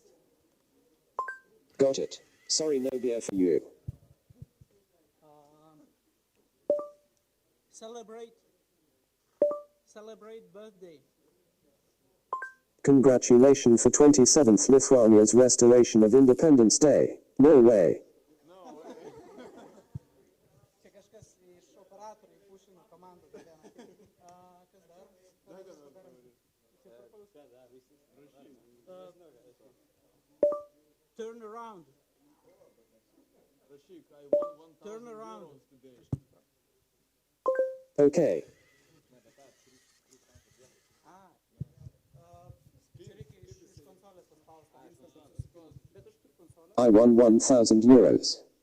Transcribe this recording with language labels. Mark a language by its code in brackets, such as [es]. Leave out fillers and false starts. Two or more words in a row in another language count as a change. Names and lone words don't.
[en] Got it. Sorry, no beer for you. Celebrate birthday. Congratulations for 27th Lithuania's restoration of Independence Day. No way. [lt] Čia kažkas iš operatorių pušino komandą. Kas dar? [en] Turn around. Turn around. Okay. I won 1,000 euros.